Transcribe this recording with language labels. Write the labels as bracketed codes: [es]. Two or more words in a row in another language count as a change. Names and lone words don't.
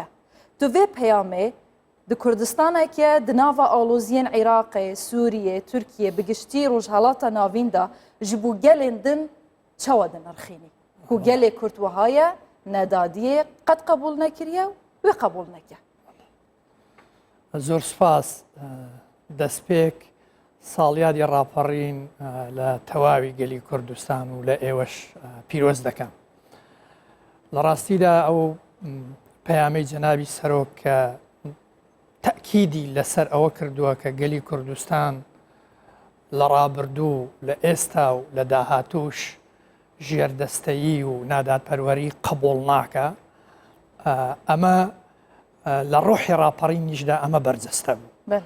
[ku] Tu vê peyamê di Kurdistaneke di nava aloziyên Iraqê, Sûriyê, Tirkiye bi giştî rojhelata navîn da ji bo gelên din çawa dinirxînî. Ku gelê Kurd wiha ye nedadiyê qet qebûl nekiriye wê qebûl neke. [ckb] زۆر سپاس دەستپێک ساڵیادی ڕاپەڕین لە تەواوی گەلی کوردستان و لە ئێوەش پیرۆز دەکەم. لە ڕاستیدا ئەو پەیامەی جەنابی سەرۆک کە تەکیدی لەسەر ئەوە کردووە کە گەلی کوردستان لە ڕابردوو لە ئێستا و لە داهاتوش ژێردەستەیی و نادادپەروەری قبوڵ ناکە، ئەمە لە ڕۆحی ڕاپەڕینیشدا ئەمە بەرجەستە بوو.